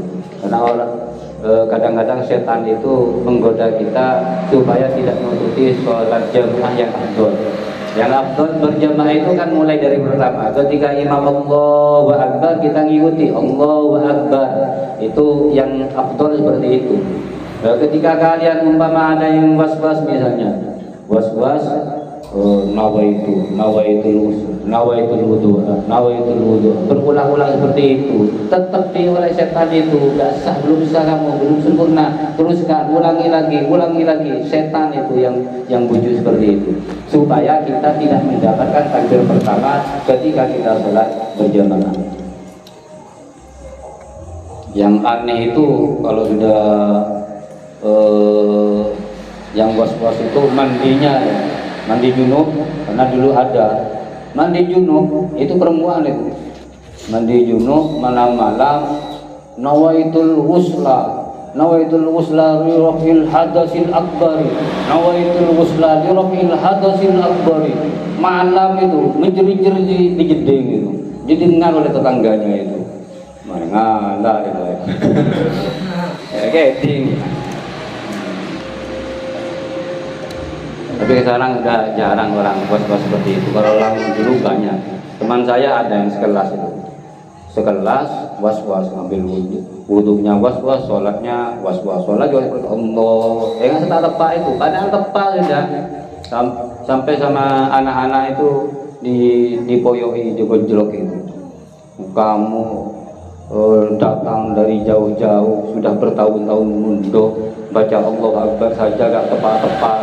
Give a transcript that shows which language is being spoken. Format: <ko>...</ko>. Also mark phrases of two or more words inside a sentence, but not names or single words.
<id>Karena orang kadang-kadang setan itu menggoda kita supaya tidak mengikuti sholat jamaah yang afdol. Yang afdol berjamaah itu kan mulai dari pertama. Ketika imam</id> <ar>الله أكبر</ar> <id>kita ngikuti</id> <ar>الله أكبر.</ar> <id>Itu yang afdol seperti itu. Ketika kalian umpama ada yang was-was misalnya, was-was</id> <ar>نويت الوضوء,</ar> <id>berulang-ulang seperti itu, tetap oleh setan itu gak sah, belum sah kamu, belum sempurna, teruskan, ulangi lagi, setan itu yang bujuk seperti itu, supaya kita tidak mendapatkan takbir pertama ketika kita sholat berjamaah. Yang aneh itu kalau sudah yang was-was itu mandinya ya. Mandi junub, karena dulu ada mandi junub itu perempuan itu. Mandi junub malam-malam,</id> <ar>نويت الغسل لرفع الحدث الأكبر، نويت الغسل لرفع الحدث الأكبر, nawaitul wusla li rafil hadasil akbari.</ar> <id>Malam itu menjerit-jerit di jeding itu, didengar oleh tetangganya itu. Ngalah itu. Ya keting. Tapi sekarang udah jarang orang was-was seperti itu. Kalau orang dulu banyak. Teman saya ada yang sekelas itu. Sekelas was-was ngambil wudhunya was-was, sholatnya was-was. Sholat juga seperti Allah. Yang setelah tepat itu, padahal tepat sudah. Sampai sama anak-anak itu dipoyoi, digojlok itu. Kamu datang dari jauh-jauh, sudah bertahun-tahun mundur, baca</id> <ar>الله أكبر</ar> <id>saja gak tepat-tepat.</id>